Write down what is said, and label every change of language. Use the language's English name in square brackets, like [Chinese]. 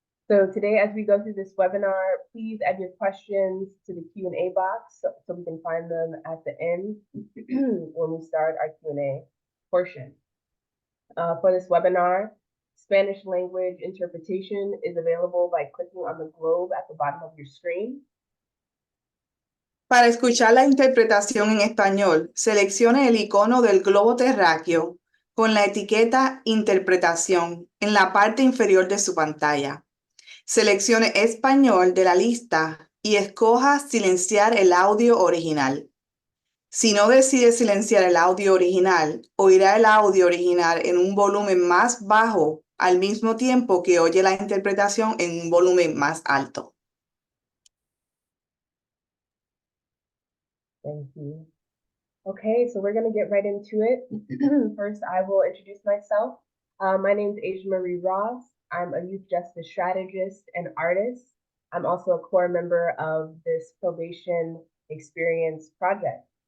[English] So today, as we go through this webinar, please add your questions to the Q&A box so we can find them at the end when we start our Q&A portion. For this webinar, Spanish language interpretation is available by clicking on the globe at the bottom of your screen. [Spanish] Para escuchar la interpretación en español, seleccione el icono del globo terráqueo con la etiqueta Interpretación en la parte inferior de su pantalla. Seleccione Español de la lista y escoja Silenciar el audio original. Si no decide silenciar el audio original, oirá el audio original en un volumen más bajo al mismo tiempo que oye la interpretación en un volumen más alto. [English] Thank you. Okay, so we're going to get right into it. First, I will introduce myself. My name is Asia Marie Ross. I'm a youth justice strategist and artist. I'm also a core member of this Probation Experience Project.